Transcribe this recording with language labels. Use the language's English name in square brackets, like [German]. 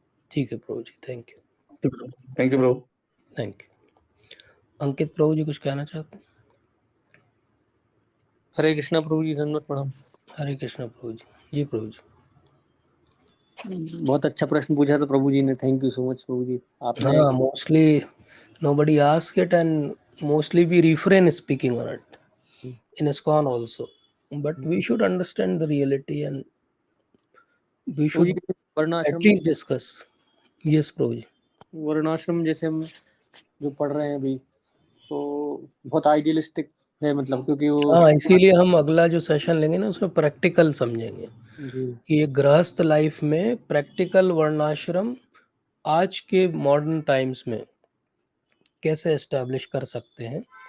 [Hindi] ठीक है प्रभु जी, [English] Thank you. Thank you Prabhu. Thank you. [Hindi] अंकित प्रभु जी कुछ कहना चाहते हैं? हरे कृष्णा प्रभु जी, धन्यवाद प्रणाम। हरे कृष्णा प्रभु जी। जी प्रभु जी। बहुत अच्छा प्रश्न पूछा था प्रभु जी ने, [English] thank you so much [Hindi] प्रभु जी। आपने [English] हाँ, mostly nobody ask it and mostly we refrain speaking on it in ISKCON also, but we should understand the reality and we [Hindi] Prabhu ji [English] should [Hindi] वर्णाश्रम [English] at least discuss. [Hindi] Yes प्रभु जी। वर्णाश्रम जैसे हम जो पढ़ रहे हैं अभी, तो बहुत आइडियलिस्टिक है, मतलब क्योंकि वो हाँ, इसीलिए हम अगला जो सेशन लेंगे ना उसमें प्रैक्टिकल समझेंगे जी कि एक गृहस्थ लाइफ में प्रैक्टिकल वर्णाश्रम आज के मॉडर्न टाइम्स में कैसे एस्टैब्लिश कर सकते हैं।